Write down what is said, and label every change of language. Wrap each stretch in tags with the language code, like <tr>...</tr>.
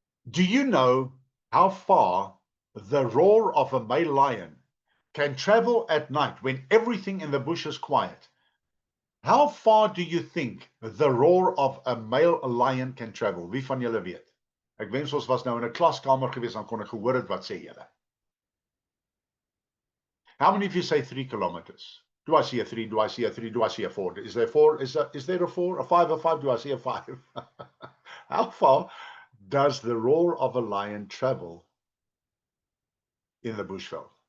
<en>Do you know how far the roar of a male lion can travel at night when everything in the bush is quiet? How far do you think the roar of a male lion can travel?</en> <af>Wie van julle weet? Ek wens ons was nou in 'n klaskamer gewees, dan kon ek gehoor het wat sê julle.</af> <en>How many of you say 3 kilometers? Do I see a 3? Do I see a 3? Do I see a 4? Is there 4? Is there a 4? A 5? A 5? Do I see a 5? How far does the roar of a lion travel in the Bushveld?</en>